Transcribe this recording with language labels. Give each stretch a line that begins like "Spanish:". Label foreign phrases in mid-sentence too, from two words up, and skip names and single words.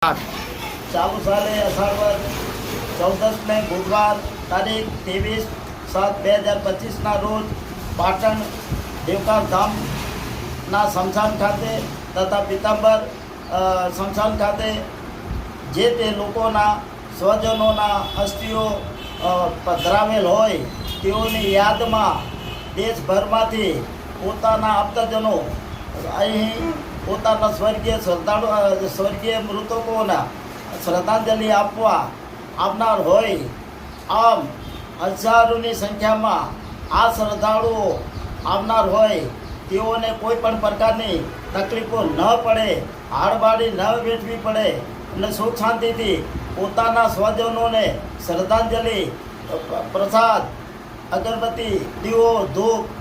Gujarati: ચાલુ સાલે અષાઢ 14 માં બુધવાર તારીખ 23/7/2025 રોજ પાટણ દેવકાર ધામના સ્મશાન ખાતે તથા પીતાંબર સ્મશાન ખાતે જે તે લોકોના સ્વજનોના અસ્થિઓ પધરાવેલ હોય તેઓની યાદમાં દેશભરમાંથી પોતાના આપ્તજનો અહીં પોતાના સ્વર્ગીય મૃતકોના શ્રદ્ધાંજલિ આપવા આવનાર હોય આમ હજારોની સંખ્યામાં આ શ્રદ્ધાળુઓ આવનાર હોય તેઓને કોઈ પણ પ્રકારની તકલીફો ન પડે, હાડબાડી ન વેઠવી પડે અને સુખ શાંતિથી પોતાના સ્વજનોને શ્રદ્ધાંજલિ પ્રસાદ અગરબત્તી દીવો ધૂપ